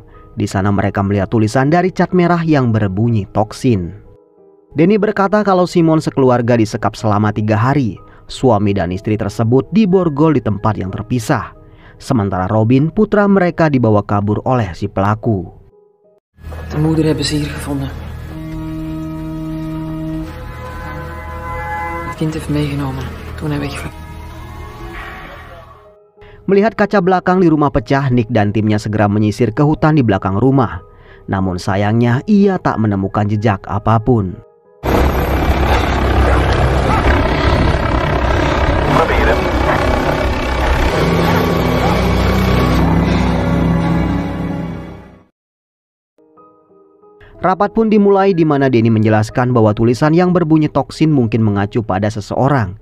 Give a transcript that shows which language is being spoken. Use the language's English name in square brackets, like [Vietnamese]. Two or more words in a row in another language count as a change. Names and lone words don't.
[Indonesian] Di sana mereka melihat tulisan dari cat merah yang berbunyi toksin. Denny berkata kalau Simon sekeluarga disekap selama 3 hari. Suami dan istri tersebut diborgol di tempat yang terpisah. Sementara Robin, putra mereka, dibawa kabur oleh si pelaku. [Dutch] De moeder hebben ze hier gevonden. Het kind heeft meegenomen toen hij wegvluchtte. [Indonesian] Melihat kaca belakang di rumah pecah, Nick dan timnya segera menyisir ke hutan di belakang rumah. Namun sayangnya ia tak menemukan jejak apapun. Rapat pun dimulai di mana Denny menjelaskan bahwa tulisan yang berbunyi toksin mungkin mengacu pada seseorang.